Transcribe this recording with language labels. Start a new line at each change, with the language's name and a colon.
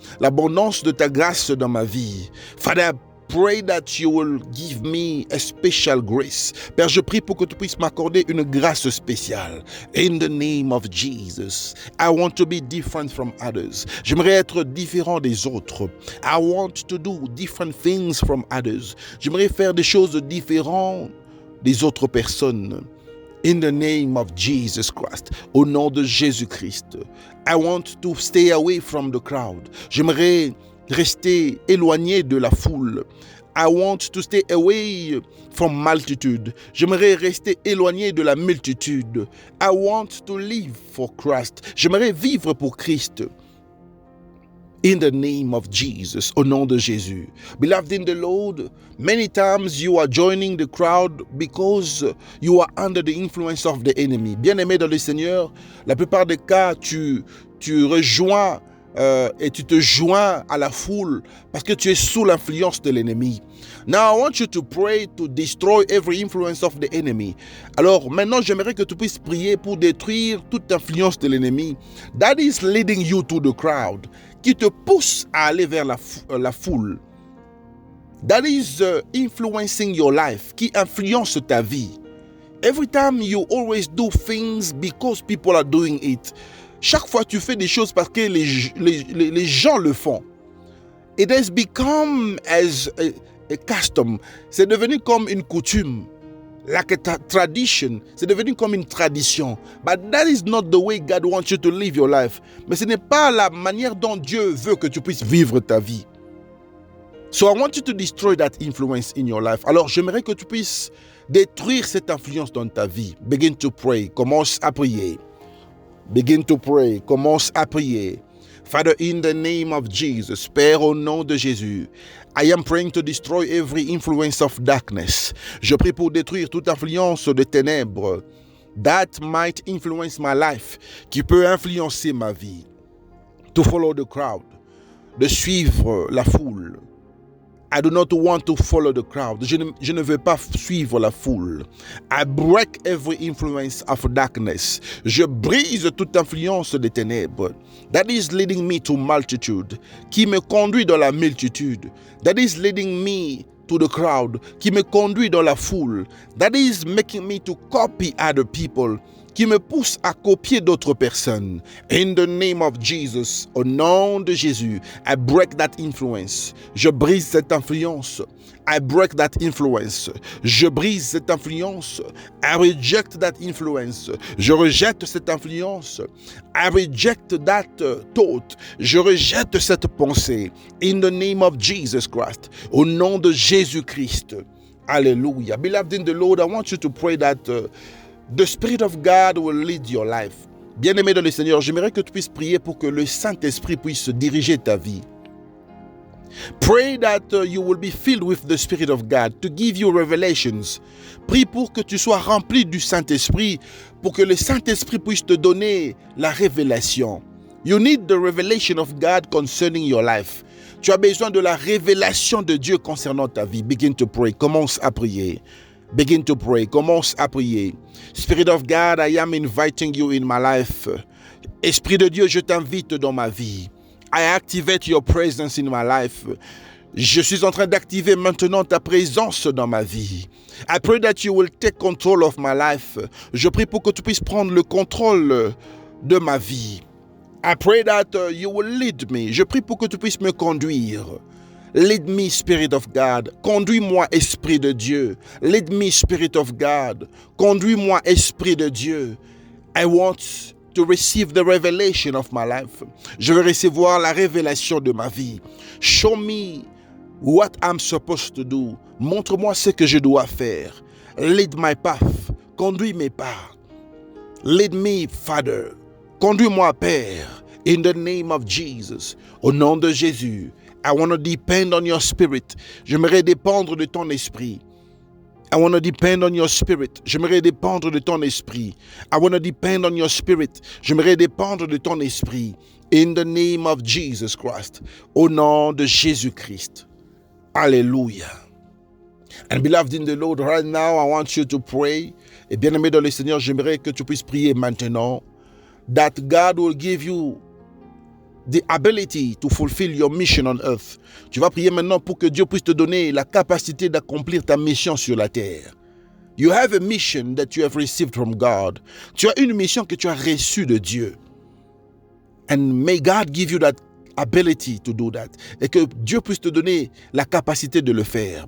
French: L'abondance de ta grâce dans ma vie.
English: Father, pray that you will give me a special grace.
French: Père, je prie pour que tu puisses m'accorder une grâce spéciale.
English: In the name of Jesus, I want to be different from others.
French: J'aimerais être différent des autres.
English: I want to do different things from others.
French: J'aimerais faire des choses différentes des autres personnes.
English: In the name of Jesus Christ,
French: au nom de Jésus-Christ,
English: I want to stay away from the crowd.
French: J'aimerais rester éloigné de la foule.
English: I want to stay away from multitude.
French: J'aimerais rester éloigné de la multitude.
English: I want to live for Christ.
French: J'aimerais vivre pour Christ.
English: In the name of Jesus,
French: au nom de Jésus.
English: Beloved in the Lord, many times you are joining the crowd because you are under the influence of the enemy.
French: Bien-aimé dans le Seigneur, la plupart des cas, tu rejoins et tu te joins à la foule parce que tu es sous l'influence de l'ennemi.
English: Now I want you to pray to destroy every influence of the enemy.
French: Alors maintenant, j'aimerais que tu puisses prier pour détruire toute influence de l'ennemi
English: that is leading you to the crowd,
French: qui te pousse à aller vers la foule.
English: That is influencing your life,
French: qui influence ta vie.
English: Every time you always do things because people are doing it.
French: Chaque fois tu fais des choses parce que les gens le font.
English: It has become as a custom.
French: C'est devenu comme une coutume.
English: Like a tradition.
French: C'est devenu comme une tradition.
English: But that is not the way God wants you to live your life.
French: Mais ce n'est pas la manière dont Dieu veut que tu puisses vivre ta vie.
English: So I want you to destroy that influence in your life.
French: Alors j'aimerais que tu puisses détruire cette influence dans ta vie.
English: Begin to pray.
French: Commence à prier.
English: Begin to pray.
French: Commence à prier.
English: Father, in the name of Jesus,
French: Père, au nom de Jésus,
English: I am praying to destroy every influence of darkness.
French: Je prie pour détruire toute influence de ténèbres
English: that might influence my life,
French: qui peut influencer ma vie.
English: To follow the crowd,
French: de suivre la foule.
English: I do not want to follow the crowd.
French: Je ne veux pas suivre la foule.
English: I break every influence of darkness.
French: Je brise toute influence des ténèbres.
English: That is leading me to multitude.
French: Qui me conduit dans la multitude.
English: That is leading me to the crowd.
French: Qui me conduit dans la foule.
English: That is making me to copy other people.
French: Qui me pousse à copier d'autres personnes.
English: In the name of Jesus,
French: au nom de Jésus,
English: I break that influence.
French: Je brise cette influence.
English: I break that influence.
French: Je brise cette influence.
English: I reject that influence.
French: Je rejette cette influence.
English: I reject that thought.
French: Je rejette cette pensée.
English: In the name of Jesus Christ,
French: au nom de Jésus-Christ.
English: Hallelujah. Beloved in the Lord, I want you to pray that the Spirit of God will lead your life.
French: Bien-aimé dans le Seigneur, j'aimerais que tu puisses prier pour que le Saint-Esprit puisse diriger ta vie.
English: Pray that you will be filled with the Spirit of God to give you revelations.
French: Prie pour que tu sois rempli du Saint-Esprit, pour que le Saint-Esprit puisse te donner la révélation.
English: You need the revelation of God concerning your life.
French: Tu as besoin de la révélation de Dieu concernant ta vie.
English: Begin to pray.
French: Commence à prier.
English: Begin to pray.
French: Commence à prier.
English: Spirit of God, I am inviting you in my life.
French: Esprit de Dieu, je t'invite dans ma vie.
English: I activate your presence in my life.
French: Je suis en train d'activer maintenant ta présence dans ma vie.
English: I pray that you will take control of my life.
French: Je prie pour que tu puisses prendre le contrôle de ma vie.
English: I pray that you will lead me.
French: Je prie pour que tu puisses me conduire.
English: Lead me, Spirit of God.
French: Conduis-moi, Esprit de Dieu.
English: Lead me, Spirit of God.
French: Conduis-moi, Esprit de Dieu.
English: I want to receive the revelation of my life.
French: Je veux recevoir la révélation de ma vie.
English: Show me what I'm supposed to do.
French: Montre-moi ce que je dois faire.
English: Lead my path.
French: Conduis mes pas.
English: Lead me, Father.
French: Conduis-moi, Père.
English: In the name of Jesus.
French: Au nom de Jésus.
English: I want to depend on your spirit.
French: J'aimerais dépendre de ton esprit.
English: I want to depend on your spirit.
French: J'aimerais dépendre de ton esprit.
English: I want to depend on your spirit.
French: J'aimerais dépendre de ton esprit.
English: In the name of Jesus Christ.
French: Au nom de Jésus-Christ.
English: Alléluia. And beloved in the Lord, right now, I want you to pray.
French: Et bien-aimé dans le Seigneur, j'aimerais que tu puisses prier maintenant.
English: That God will give you the ability to fulfill your mission on earth.
French: Tu vas prier maintenant pour que Dieu puisse te donner la capacité d'accomplir ta mission sur la terre.
English: You have a mission that you have received from God.
French: Tu as une mission que tu as reçue de Dieu.
English: And may God give you that ability to do that.
French: Et que Dieu puisse te donner la capacité de le faire.